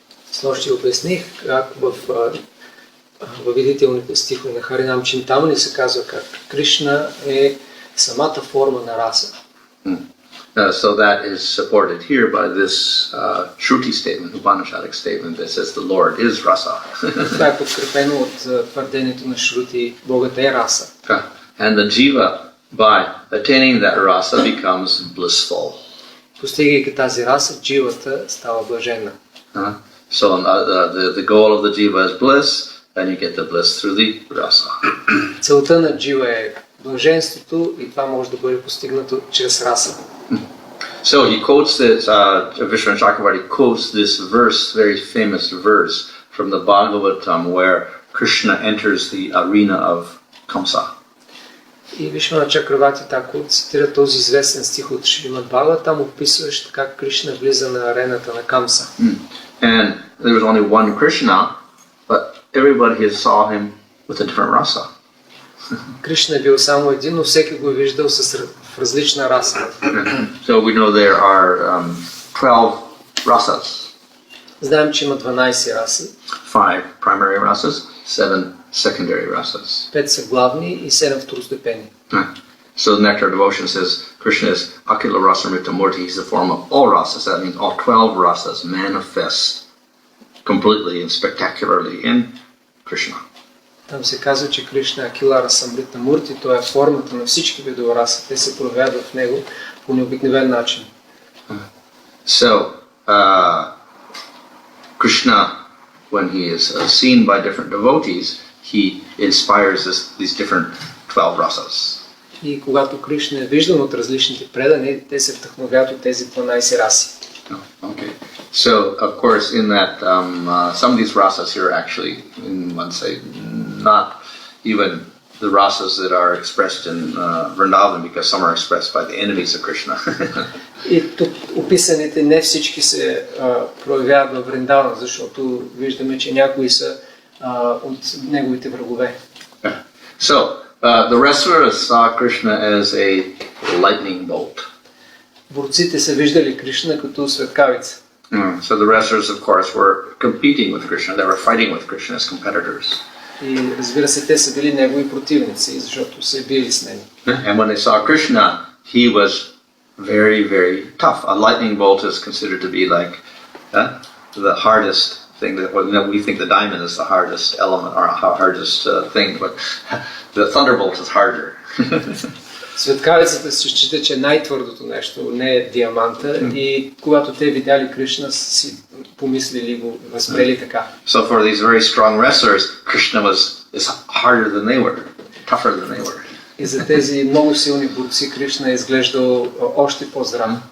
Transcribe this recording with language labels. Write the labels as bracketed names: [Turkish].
[Bulgarian] Снощи обясних как във видителните стихове на Харинам Чинтамани се казва как Кришна е самата форма на раса. [English] So that is supported here by this Shruti statement, Upanishadic statement that says the Lord is rasa. [Bulgarian] Това е подкрепено от твърдението на Шрути, Богът е раса. [English] And the jiva, by attaining that rasa, becomes blissful. [Bulgarian] Постигайки тази раса, дживата става блаженна. [English] So the goal of the jiva is bliss, and you get the bliss through the rasa. [Bulgarian] Целта на джива е блаженството и това може да бъде постигнато чрез раса. [English] So he quotes this, Vishnu Chakravarti quotes this verse, very famous verse from the Bhagavatam where Krishna enters the arena of Kamsa. [Bulgarian] И Вишвана Чакравати Такур цитира този известен стих от Шримад Бхагаватам, описващ как Кришна влиза на арената на Камса. [English] And there was only one Krishna, but everybody saw him with a different rasa. [Bulgarian] Кришна е бил само един, но всеки го е виждал в различна раса. [English] So we know there are 12 rasas. [Bulgarian] Знаем, че има 12 раси. [English] 5 primary rasas, 7 secondary rasas. [Bulgarian] 5 са главни и 7 второстепенни. [English] So the Nectar Devotion says Krishna is Akila Rasa Mritamurti. He's the form of all rasas. That means all 12 rasas manifest completely and spectacularly in Krishna. [Bulgarian] Там се казва, че Кришна е Акила Раса Мритамурти, той е формата на всички видове раси. Те се проявяват в него по необикновен начин. [English] So Krishna, when he is seen by different devotees, he inspires these different 12 rasas. [Bulgarian] И когато Кришна е виждан от различните предани, те се вдъхновяват от тези 12 раси. [English] Okay. So, of course, in that, some of these rasas here are actually, one say, not even the rasas that are expressed in Vrindavan, because some are expressed by the enemies of Krishna. [Bulgarian] И тук описаните не всички се проявяват във Вриндаван, защото виждаме, че някои са от неговите врагове. [English] So, the wrestlers saw Krishna as a lightning bolt. [Bulgarian] Борците са виждали Кришна като светкавица. [English] So the wrestlers, of course, were competing with Krishna. They were fighting with Krishna as competitors. [Bulgarian] И разбира се, те са били негови противници, защото се били с него. [English] And when they saw Krishna, he was very, very tough. A lightning bolt is considered to be like the hardest thing. We think the diamond is the hardest element or hardest thing, but the thunderbolt is harder. [Bulgarian] Светкавицата се счита, че е най-твърдото нещо, не е диаманта, и когато те видяли Кришна, си помислили го, възприели така. [English] So for these very strong wrestlers, Krishna is harder than they were, tougher than they were. [Bulgarian] И за тези много силни борци Кришна е изглеждал още по-здрав.